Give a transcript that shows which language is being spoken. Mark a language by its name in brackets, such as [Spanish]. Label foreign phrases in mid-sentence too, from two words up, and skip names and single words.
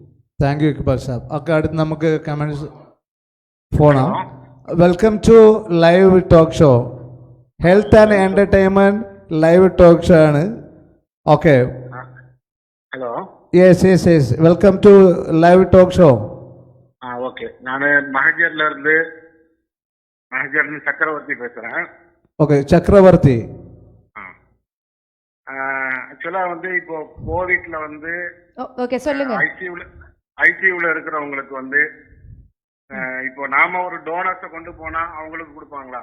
[English] Thank you [Malayalam] ഇക്ബാൽ സാബ്. ഒക്കെ അടുത്ത് നമുക്ക് കമൻസ് ഫോണാ. [English] Welcome to live talk show, health and entertainment live talk show ആണ്. ഓക്കെ, ഹലോ. Yes, welcome to live talk show. [Tamil] ஓகே, நான் மஹஜர்ல சக்கரவர்த்தி பேசுறேன். ஓகே, சக்கரவர்த்தி. ஆக்சுவலா இப்போ கோவிட்ல ஓகே சொல்லுங்க. ஐசியூல இருக்கிறவங்களுக்கு இப்போ நாம ஒரு டோனர்ஸை கொண்டு போனா அவங்களுக்கு கொடுப்பாங்களா?